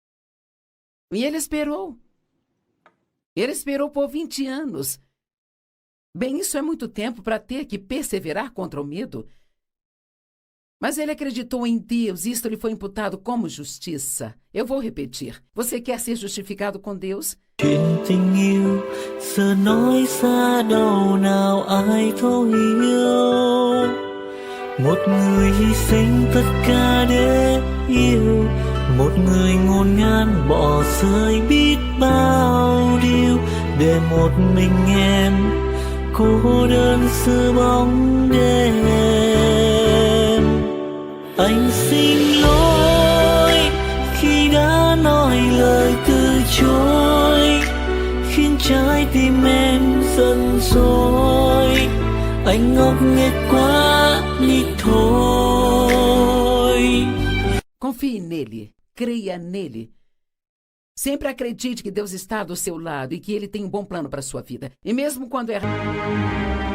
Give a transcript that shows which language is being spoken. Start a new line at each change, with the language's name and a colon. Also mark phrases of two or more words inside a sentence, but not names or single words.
Portuguese: E ele esperou. Ele esperou por 20 anos. Bem, isso é muito tempo para ter que perseverar contra o medo. Mas ele acreditou em Deus e isto lhe foi imputado como justiça. Eu vou repetir. Você quer ser justificado com Deus?
Vietnamese: Chuyện tình yêu giờ nói xa đâu nào ai thấu hiểu. Một người hy sinh tất cả để yêu, một người ngổn ngang bỏ rơi biết bao điều để một mình em cô đơn giữa bóng đêm. Anh xin lỗi khi đã nói lời từ chối, khiến trái tim em giận dỗi. Anh ngốc nghếch quá đi thôi.
Portuguese: Confie nele, creia nele. Sempre acredite que Deus está do seu lado e que Ele tem um bom plano para a sua vida. E mesmo quando errar...